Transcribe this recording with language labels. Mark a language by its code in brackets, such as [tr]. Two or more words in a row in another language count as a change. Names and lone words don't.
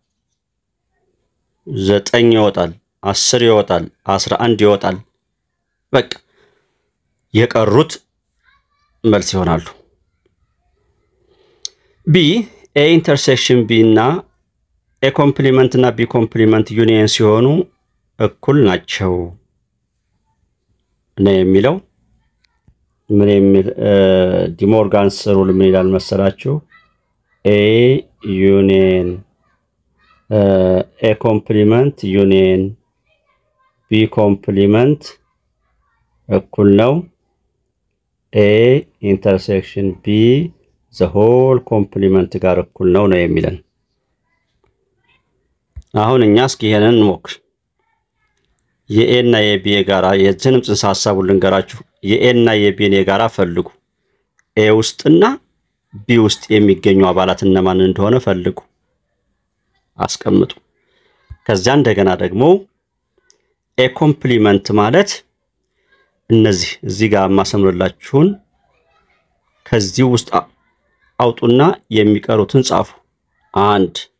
[am] 9 ይወጣል 10 ይወጣል 11 ይወጣል በቃ የቀሩት መልስ ይሆናሉ [en] B A intersection B [am] እና [en] A complement [am] እና [en] B complement union [am] ሲሆኑ እኩል ናቸው ነው የሚለው ምን የሚል [en] De Morgan's rule [am] ምን ይላል መሰላችሁ [en] A union A complement union B complement [am] እኩል ነው [en] A intersection B the whole complement [am] ጋር እኩል ነው የሚለን አሁን እኛ እስኪ ይሄንን እንሞክር የA እና የB ጋራ የዚህንም ጽንሰ ሐሳቡን ልንገራችሁ የA እና የB ጋራ ፈልጉ A ውስጥና B ውስጥ የሚገኙ አባላት እነማን እንደሆነ ፈልጉ አስቀምጡ ከዚያ እንደገና ደግሞ [en] A complement [am] ማለት እዚህ ጋር ማሰምርላችሁን ከዚህ ውስጥ አውጡና የሚቀሩትን ጻፉ 1